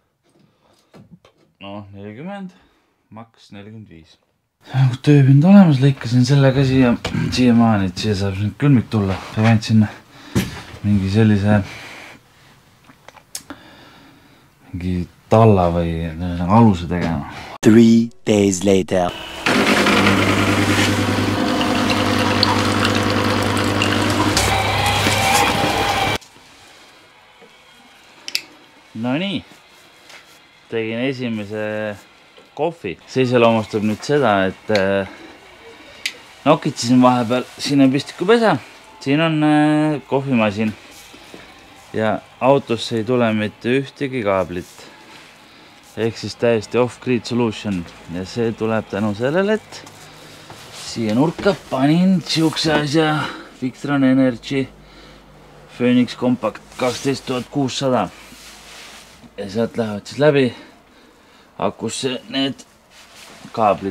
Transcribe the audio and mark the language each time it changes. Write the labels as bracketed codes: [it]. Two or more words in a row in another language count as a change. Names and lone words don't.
[et] No 40, maks 45. Tööpind olemas, lõikasin selle ka siia maani, et siia saab nüüd külmik tulla. Sa võid sinna mingi sellise talla või aluse tegema. [en] 3 days later. [et] No nii, tegin esimese kohvi. See iseloomustab nüüd seda, et nokitsesin vahepeal. Siin on pistikupesa, siin on kohvimasin ja autosse ei tule mitte ühtegi kaablit. Ehk siis täiesti [en] off-grid solution [et] ja see tuleb tänu sellele, et siia nurka panin siukse asja Victron Energy Phoenix Compact 12600 ja sealt lähevad siis läbi akusse need kaablid.